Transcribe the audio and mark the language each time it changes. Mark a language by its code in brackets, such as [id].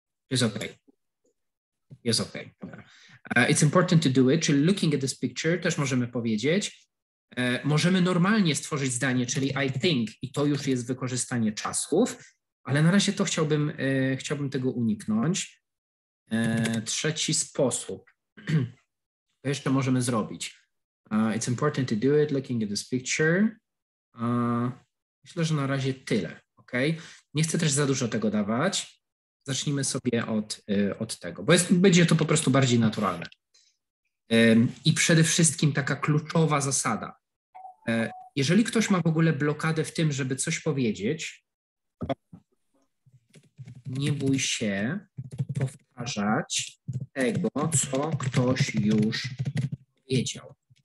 [pl] Jest OK. Jest OK. Dobra. [en] It's important to do it, [pl] czyli [en] looking at this picture [pl] też możemy powiedzieć. Możemy normalnie stworzyć zdanie, czyli [en] I think, [pl] i to już jest wykorzystanie czasów, ale na razie to chciałbym tego uniknąć. Trzeci sposób. To jeszcze możemy zrobić. [en] It's important to do it, looking at this picture. [pl] Myślę, że na razie tyle. OK? Nie chcę też za dużo tego dawać. Zacznijmy sobie od tego, bo będzie to po prostu bardziej naturalne. I przede wszystkim taka kluczowa zasada. Jeżeli ktoś ma w ogóle blokadę w tym, żeby coś powiedzieć, nie bój się powtarzać tego, co ktoś już powiedział.